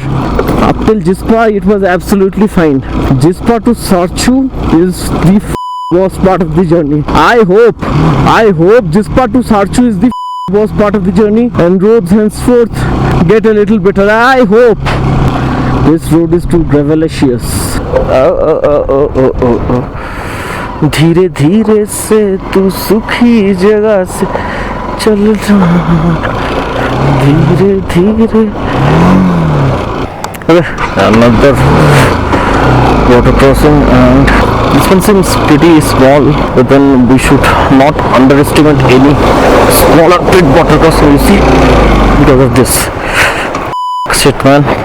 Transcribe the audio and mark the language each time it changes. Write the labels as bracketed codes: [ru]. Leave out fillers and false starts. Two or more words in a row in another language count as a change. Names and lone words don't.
[en] Up till Jispa, it was absolutely fine. Jispa to Sarchu is the worst part of the journey. I hope Jispa to Sarchu is the worst part of the journey, and roads henceforth get a little better. I hope. This road is too gravelacious. [hi] धीरे धीरे से तू सुखी जगह से चल धीरे धीरे. [en] Another water crossing, and this one seems pretty small, but then we should not underestimate any smaller big water crossing, you see, because of this. Shit, man.